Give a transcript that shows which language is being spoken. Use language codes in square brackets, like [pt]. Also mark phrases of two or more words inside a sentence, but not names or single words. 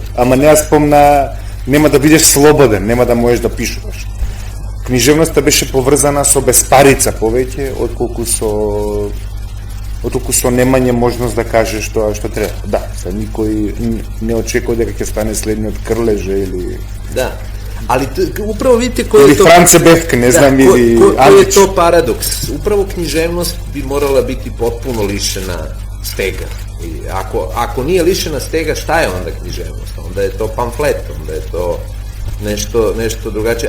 [mk] Ама не спомна, нема да бидеш слободен, нема да можеш да пишуваш. Книжевноста беше поврзана со безпарица повеќе отколку со оттуку со немање можност да каже што треба. Да, са никој не очекува дека ќе стане следниот Крлеже или... [sr] Da, ali upravo vidite koji ili je to... France Befk, ne znam, ili koji je to paradoks. Upravo književnost bi morala biti potpuno lišena stega. I ako nije lišena stega, šta je onda književnost? Onda je to pamflet, onda je to nešto drugačije.